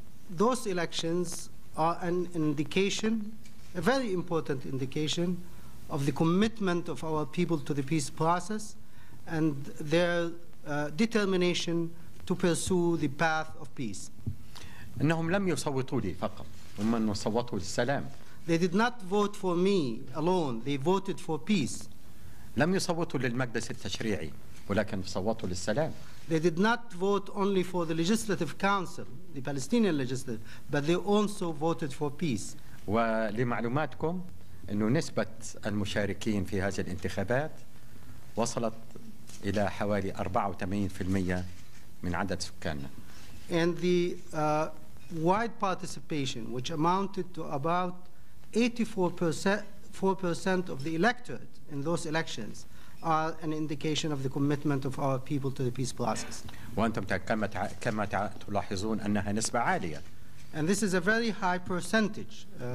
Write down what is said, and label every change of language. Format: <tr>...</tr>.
<en>Those elections are an indication, a very important indication, of the commitment of our people to the peace process and their determination to pursue the path of peace.</en> <ar>إنهم لم يصوتوا لي فقط، هم صوتوا للسلام.</ar> <en>They did not vote for me alone, they voted for peace.</en> <ar>لم يصوتوا للمجلس التشريعي ولكن صوتوا للسلام.</ar> <en>They did not vote only for the legislative council, the Palestinian legislative, but they also voted for peace.</en> <ar>ولمعلوماتكم إنه نسبة المشاركين في هذه الانتخابات وصلت إلى حوالي 84% من عدد سكاننا.</ar> <en>And the wide participation, which amounted to about 84% of the electorate in those elections, are an indication of the commitment of our people to the peace process.</en> <ar>وأنتم كما تلاحظون أنها نسبة عالية.</ar> <en>And this is a very high percentage.</en>